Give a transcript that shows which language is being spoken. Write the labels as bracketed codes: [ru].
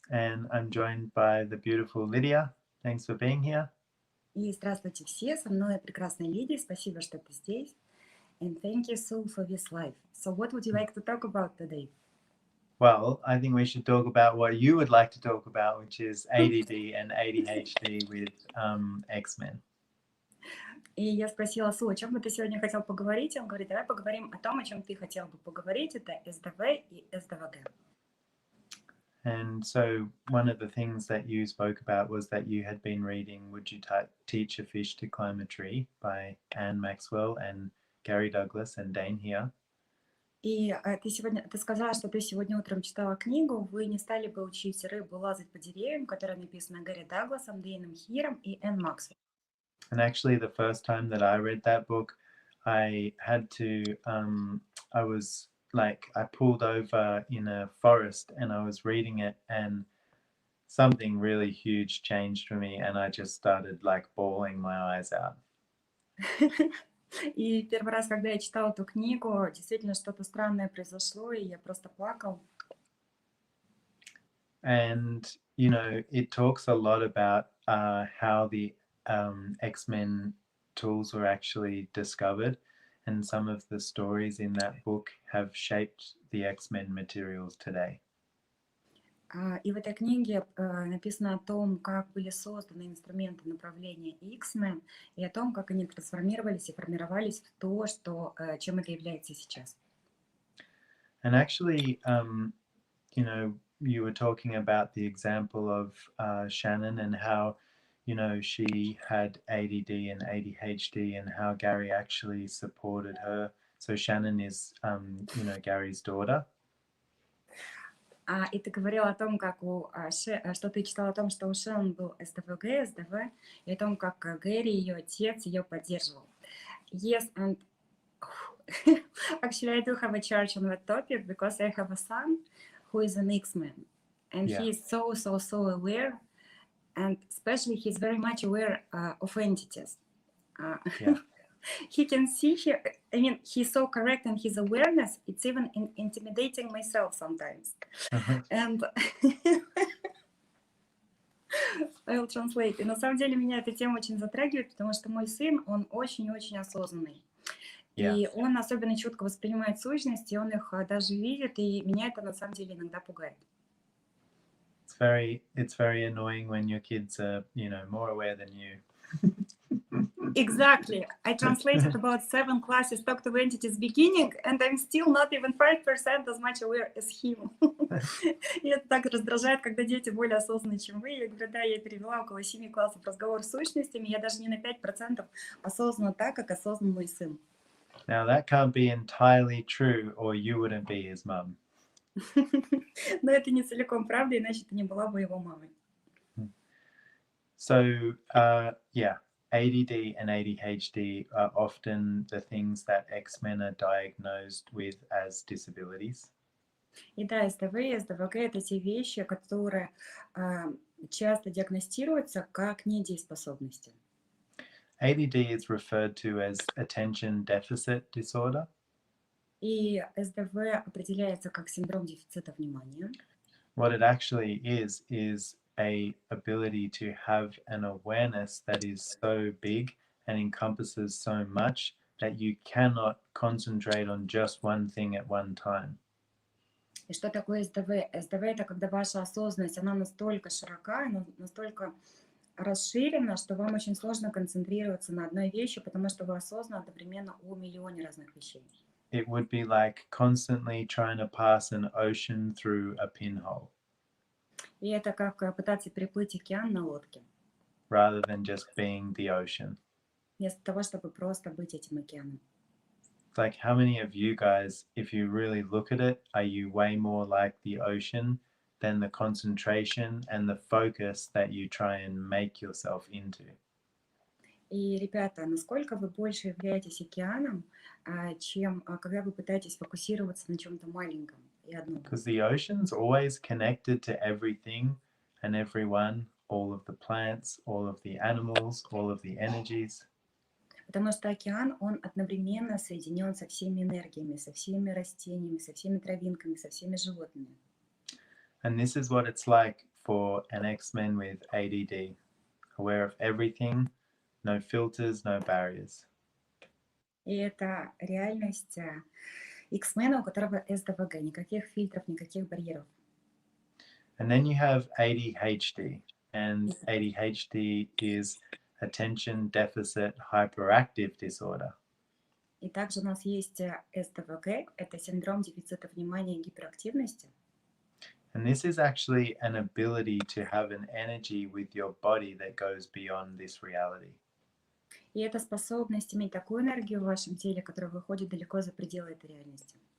[en] And I'm joined by the beautiful Lydia. Thanks for being here. [ru] И здравствуйте все, со мной прекрасная Лидия, спасибо, что ты здесь. [en] And thank you so for this life. So what would you like to talk about today? Well, I think we should talk about what you would like to talk about, which is ADD and ADHD with X-Men. [ru] И я спросила Су, о чем бы ты сегодня хотел поговорить? И он говорит, давай поговорим о том, о чем ты хотел бы поговорить. Это СДВ и СДВГ. [en] And so one of the things that you spoke about was that you had been reading Would You Teach a Fish to Climb a Tree by Anne Maxwell and Gary Douglas and Dane here. [ru] И ты сказала, что ты сегодня утром читала книгу «Вы не стали бы учить рыбу лазать по деревьям», которая написана Гэри Дагласом, Дэйном Хиром и Энн Максвелл. [en] And actually, the first time that I read that book, I had to, I was like, I pulled over in a forest and I was reading it, and something really huge changed for me, and I just started like bawling my eyes out. [ru] И первый раз, когда я читала эту книгу, действительно что-то странное произошло, и я просто плакал. [en] And, you know, it talks a lot about how the X-Men tools were actually discovered, and some of the stories in that book have shaped the X-Men materials today. [ru] И в этой книге написано о том, как были созданы инструменты направления X-Men, и о том, как они трансформировались и формировались в то, чем это является сейчас. [en] And actually, you know, you were talking about the example of Shannon and how, you know, she had ADD and ADHD and how Gary actually supported her. So Shannon is, you know, Gary's daughter. [ru] И ты говорила о том, что ты читала о том, что у Шеллон был СДВГ, СДВ, и о том, как Гэри, ее отец, ее поддерживал. [en] Yes, and actually I do have a charge on that topic because I have a son who is an X-Man, and he is so aware, and especially he's very much aware of entities. He can see here, I mean, he's so correct in his awareness, it's even intimidating myself sometimes. And I'll translate. [ru] И на самом деле меня эта тема очень затрагивает, потому что мой сын, он очень-очень осознанный. И он особенно чутко воспринимает сущности, он их даже видит, и меня это на самом деле иногда пугает. [en] It's very annoying when your kids are, you know, more aware than you. Exactly. I translated about 7 classes talk to entities beginning, and I'm still not even 5% as much aware as him. [ru] И это так раздражает, когда дети более осознанные, чем вы. Я говорю, да, я перевела около 7 классов разговор с сущностями, я даже не на 5% осознанна так, как осознан мой сын. [en] Now that can't be entirely true, or you wouldn't be his mum. [ru] Но это не целиком правда, иначе ты не была бы его мамой. [en] So, ADD and ADHD are often the things that X-Men are diagnosed with as disabilities. [ru] И да, СДВ и СДВГ – это те вещи, которые часто диагностируются как недееспособности. [en] ADD is referred to as attention deficit disorder. [ru] И СДВ определяется как синдром дефицита внимания. [en] What it actually is a ability to have an awareness that is so big and encompasses so much that you cannot concentrate on just one thing at one time. [ru] И что такое СДВ? СДВ – это когда ваша осознанность, она настолько широка, она настолько расширена, что вам очень сложно концентрироваться на одной вещи, потому что вы осознаны одновременно о миллионе разных вещей. [en] It would be like constantly trying to pass an ocean through a pinhole. [ru] И это как пытаться переплыть океан на лодке. [en] Rather than just being the ocean. [ru] Вместо того, чтобы просто быть этим океаном. [en] Like, how many of you guys, if you really look at it, are you way more like the ocean than the concentration and the focus that you try and make yourself into? [ru] И, ребята, насколько вы больше являетесь океаном, чем когда вы пытаетесь фокусироваться на чем-то маленьком и одном? [en] Because the ocean's always connected to everything and everyone, all of the plants, all of the animals, all of the energies. [ru] Потому что океан, он одновременно соединен со всеми энергиями, со всеми растениями, со всеми травинками, со всеми животными. [en] And this is what it's like for an X-Men with ADD, aware of everything, no filters, no barriers. [ru] И это реальность X-мена, у которого СДВГ, никаких фильтров, никаких барьеров. [en] And then you have ADHD, and ADHD is attention deficit hyperactive disorder. [ru] И также у нас есть СДВГ, это синдром дефицита внимания и гиперактивности. [en] And this is actually an ability to have an energy with your body that goes beyond this reality. [ru] И это способность иметь такую энергию в вашем теле, которая выходит далеко за пределы этой реальности.